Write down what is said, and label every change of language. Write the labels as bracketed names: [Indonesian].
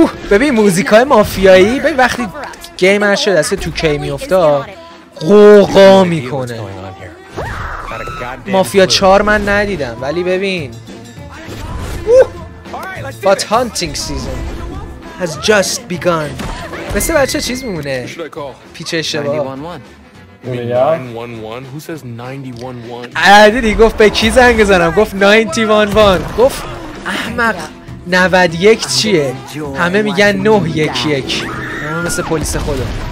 [Persian] ببین موزیکای مافیایی، ببین وقتی گیمر شد دست تو کی میفته قوقا میکنه. مافیا 4 من ندیدم ولی ببین [English] But hunting season has just begun. [Persian] مثل بچه چیز میمونه پیچ اشتباه. [English] 911? Who says 911? [Persian] دیدی گفت به کی زنگ بزنم، گفت 911. گفت احمق 91 چیه؟ همه میگن 911. همه مثل پلیس خدا.